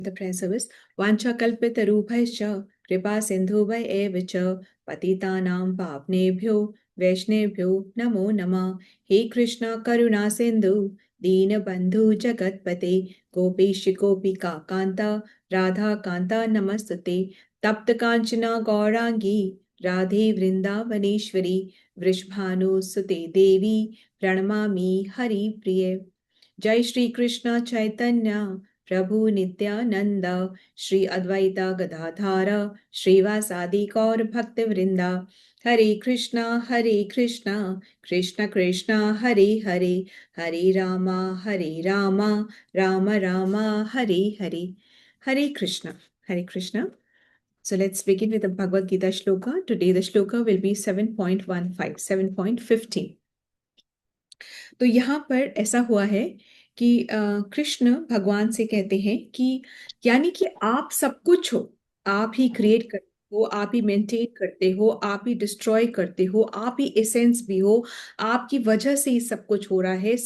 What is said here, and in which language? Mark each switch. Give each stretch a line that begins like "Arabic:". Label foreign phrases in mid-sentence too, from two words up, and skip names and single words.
English: the prayer service.
Sanskrit: वाञ्छाकल्पतरुभ्यश्च कृपासिन्धुभ्य एव च पतितानां पावनेभ्यो वैष्णवेभ्यो नमो नमः. हे कृष्ण करुणा सिन्धु दीनबन्धु जगत्पते गोपेश गोपिका कान्ता राधा कान्ता नमस्तुते तप्त कांचना गौरांगी राधे वृंदावनेश्वरी वृषभानुसुते देवी प्रणमामि हरि प्रिय. जय श्री कृष्ण चैतन्य प्रभु नित्यानंद श्री अद्वैता गदाधार श्रीवासादि गौर भक्त वृंदा. हरे कृष्णा कृष्ण कृष्ण हरे हरे हरे रामा राम राम हरे हरे. हरे कृष्ण, हरे कृष्ण.
English: So let's begin with the Bhagavad Gita shloka. Today the shloka will be 7.15, 7.15.
Hindi: तो यहाँ पर ऐसा हुआ है कि कृष्ण भगवान से कहते हैं कि यानी कि आप सब कुछ हो, आप ही क्रिएट करते हो, आप ही मेंटेन करते हो, आप ही डिस्ट्रॉय करते हो, आप ही एसेंस भी हो, आपकी वजह से ही सब कुछ हो रहा है.